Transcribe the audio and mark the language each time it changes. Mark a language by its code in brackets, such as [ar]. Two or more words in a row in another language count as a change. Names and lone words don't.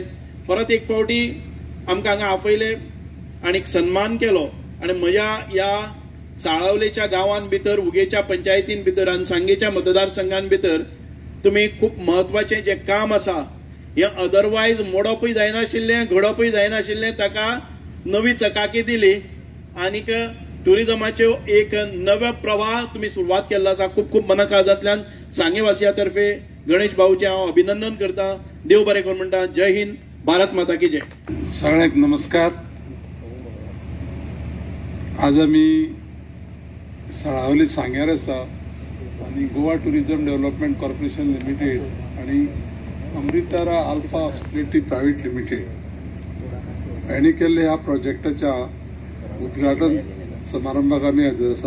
[kok] परत एक फावटी आमकां हांगा आपयले आनी सन्मान केलो, आणि म्हज्या ह्या साळावलेच्या गांवांत भितर, उगेच्या पंचायतीन भितर आनी सांगेच्या मतदारसंघान भितर तुम्ही खूप महत्वाचे जे काम आसा, हे अदरवायज मोडपूय जायनाशिल्लें, घडपूय जायनाशिल्लें, ताका नवी चकाकी दिली, आनीक टुरिजमाच्यो एक नवे प्रवाह तुम्ही सुरवात केल्लो आसा. खूप खूप मनाकाळजांतल्यान सांगेवासिया तर्फे गणेश भाऊचे हांव अभिनंदन करता. देव बरें करूं म्हणटा. [hi] जय हिंद, भारत माता की जय. [kok] सगळ्यांक नमस्कार. आज आमी साळावली सांग्यार आसा, आणि गोवा टुरिझम डेव्हलपमेंट कॉर्पोरेशन लिमिटेड आणि अमृतारा अल्फा हॉस्पिटॅलिटी प्रायव्हेट लिमिटेड यांनी केल्ले ह्या प्रोजेक्टाच्या उद्घाटन समारंभाक आमी हजर आसा.